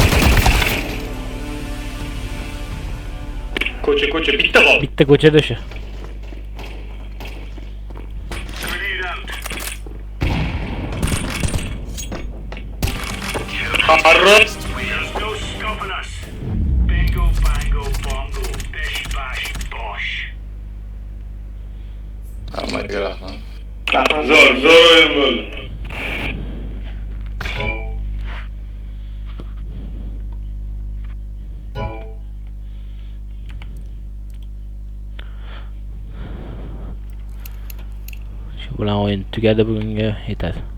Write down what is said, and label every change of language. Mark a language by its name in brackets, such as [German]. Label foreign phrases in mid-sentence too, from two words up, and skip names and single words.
[Uzbek] Ko'cha bitta qoldi. Bitta ko'chada o'sha. attempt. Qaror. [English] There's no stopping us. Bingo, bango, bongo, bish, bash, bosh. [Uzbek] Hammaga rahmat. Zo'r o'yin bo'ldi. Shu bilan o'yin tugadi, bugunga yetadi.